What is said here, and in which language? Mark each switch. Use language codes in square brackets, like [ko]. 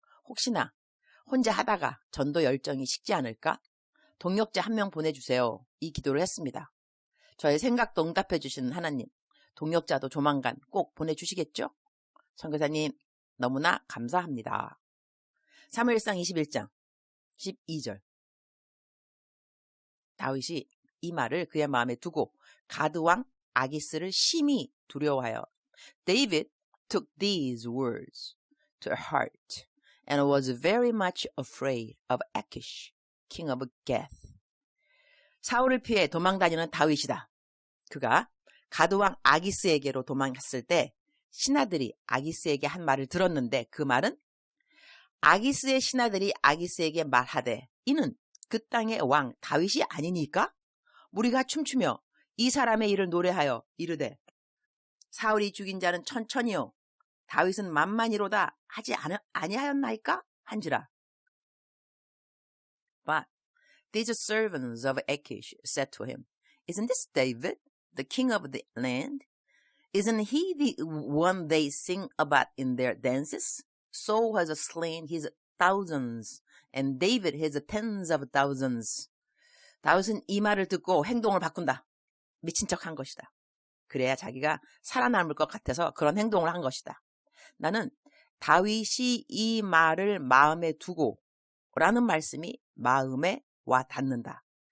[ko] 혹시나 혼자 하다가 전도 열정이 식지 않을까? 동역자 1명 보내주세요. 이 기도를 했습니다. 저의 생각도 응답해 주시는 하나님, 동역자도 조만간 꼭 보내주시겠죠? 선교사님 너무나 감사합니다. 사무엘상 21장 12절. 다윗이 이 말을 그의 마음에 두고 가드 왕 아기스를 심히 두려워하여 [en] David took these words to heart and was very much afraid of Achish, king of Gath. [ko] 사울을 피해 도망다니는 다윗이다. 그가 가드 왕 아기스에게로 도망갔을 때 신하들이 아기스에게 한 말을 들었는데 그 말은 아기스의 신하들이 아기스에게 말하되 이는 그 땅의 왕 다윗이 아니니까? 우리가 춤추며 이 사람의 일을 노래하여 이르되 사울이 죽인 자는 천천히요 다윗은 만만히로다 하지 아니하였나이까? 한지라. [en] But these servants of Achish said to him, Isn't this David, the king of the land? Isn't he the one they sing about in their dances? Saul has slain his thousands, and David his tens of thousands. [ko] 다윗은 이 말을 듣고 행동을 바꾼다. 미친 척한 것이다. 그래야 자기가 살아남을 것 같아서 그런 행동을 한 것이다. 나는 다윗이 이 말을 마음에 두고 라는 말씀이 마음에 와 닿는다.